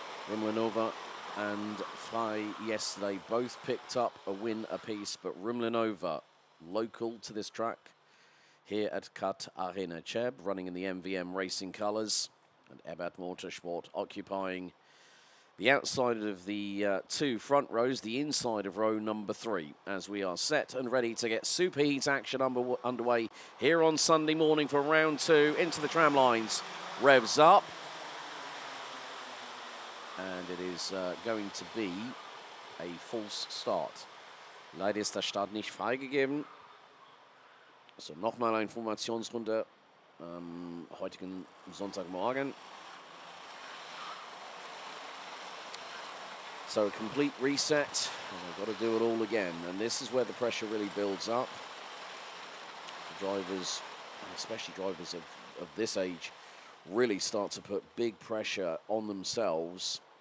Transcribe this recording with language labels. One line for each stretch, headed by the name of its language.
English: Rumlanova and Frey yesterday both picked up a win apiece, but Rumlanova, local to this track here at Kart Arena Cheb, running in the MVM racing colours, and ADAC Motorsport occupying the outside of the 2 front rows, the inside of row number 3, as we are set and ready to get super heat action underway here on Sunday morning for round 2 into the tram lines. Revs up. And it is going to be a false start.
German: Leider ist der Start nicht freigegeben. So, nochmal eine Formationsrunde am heutigen Sonntagmorgen.
English: So a complete reset, and I've got to do it all again. And this is where the pressure really builds up. The drivers, especially drivers of this age, really start to put big pressure on themselves.